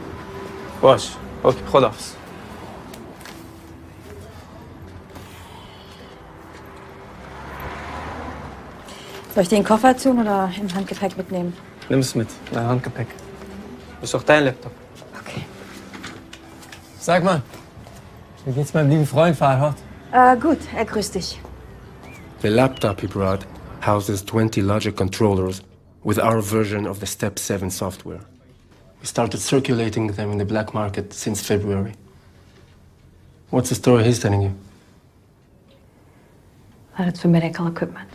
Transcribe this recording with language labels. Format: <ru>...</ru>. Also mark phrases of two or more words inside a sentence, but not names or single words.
<fa>باش اوکی خداحافظ</fa> <de>Soll ich den Koffer tun oder im Handgepäck mitnehmen? Nimm es mit, mein Handgepäck. Das ist doch dein Laptop. Okay. Sag mal, wie geht's meinem lieben Freund Farhad? Gut, er grüßt dich.</de> <en>The laptop he brought houses 20 logic controllers with our version of the Step 7 software. We started circulating them in the black market since February. What's the story he's telling you? That it's for medical equipment.</en>